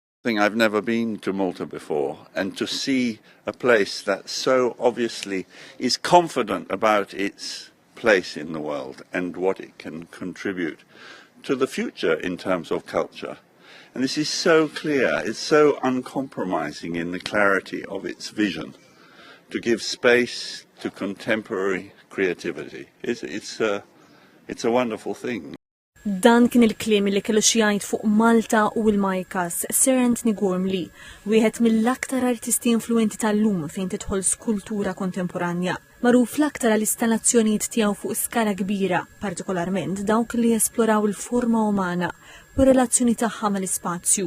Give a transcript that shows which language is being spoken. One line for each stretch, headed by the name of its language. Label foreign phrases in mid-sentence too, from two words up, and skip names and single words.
English: I've never been to Malta before, and to see a place that so obviously is confident about its place in the world and what it can contribute to the future in terms of culture. And this is so clear, it's so uncompromising in the clarity of its vision to give space to contemporary creativity. It's a wonderful thing.
Maltese: Dan kien il-kliem li kellu xi jgħid fuq Malta u l-Majkas Sir Anthony Gormley, wieħed mill-aktar artisti influenti tal-lum fejn tidħol skultura kontemporanja. Magħruf l-aktar għall-installazzjonijiet tiegħu fuq skala kbira, partikolarment dawk li jesploraw il-forma umana u relazzjoni tagħha mal-ispazju.